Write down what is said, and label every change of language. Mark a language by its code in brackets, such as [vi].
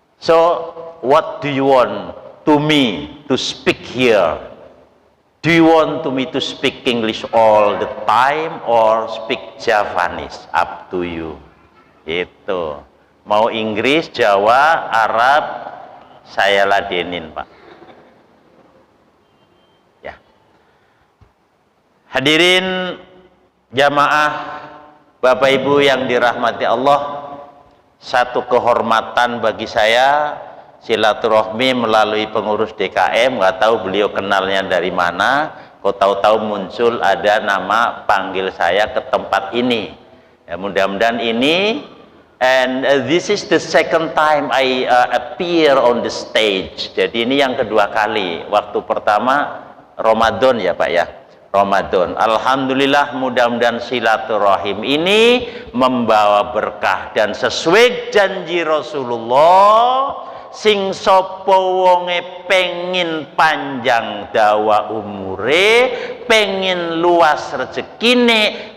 [en] So what do you want to me to speak here? Do you want to me to speak English all the time or speak Javanese? Up to you. [id] Itu mau Inggris, Jawa, Arab, saya ladenin Pak. Ya. Hadirin jamaah Bapak Ibu yang dirahmati Allah, satu kehormatan bagi saya silaturahmi melalui pengurus DKM. Nggak tahu beliau kenalnya dari mana, kok tahu-tahu muncul ada nama panggil saya ke tempat ini. Ya, mudah-mudahan ini. [en] And this is the second time I appear on the stage. [id] Jadi ini yang kedua kali. Waktu pertama Ramadan ya Pak ya, Ramadan. Alhamdulillah, mudah-mudahan silaturahim ini membawa berkah dan sesuai janji Rasulullah, [jv] sing sapa wonge pengin panjang dawa umure, pengin luas rezekine,